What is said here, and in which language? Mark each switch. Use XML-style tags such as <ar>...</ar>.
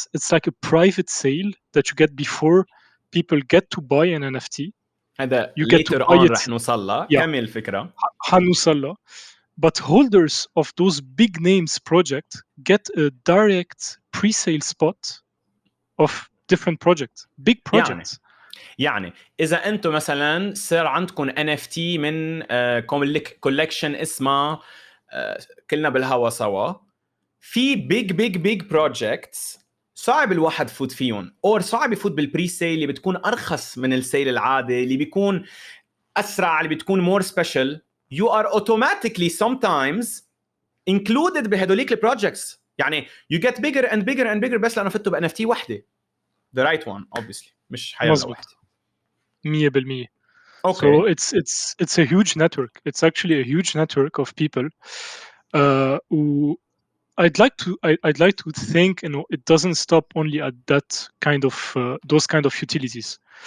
<en>It's like a private sale that you get before people get to buy an NFT.</en> <ar>هذا</ar> <en>You get to later buy on it.</en> <ar>رح نوصل.</ar> <en>Yeah.</en> <ar>كمل الفكرة. حنوصل.</ar> <en>But holders of those big names project get a direct pre-sale spot of different projects, big projects.</en> <ar>يعني إذا أنتم مثلا صار عندكم NFT من collection اسمها كلنا بالهوا سوا, في big projects صعب الواحد يفوت فيهم, أو صعب يفوت بالبري سيل اللي بتكون أرخص من السيل العادي, اللي بيكون أسرع, اللي بتكون</ar> <en>more special. You are automatically sometimes included</en> <ar>بهدوليك البروجكتس. يعني</ar> <en>you get bigger and bigger</en> <ar>بس لأنه فتوا ب NFT وحدة.</ar> <en>The right one obviously,</en> <ar>مش حيلا وحدة.</ar> <en>100%. Okay. So it's a huge network. It's actually a huge network of people who I'd like to think, you know, it doesn't stop only at that kind of those kind of utilities.</en>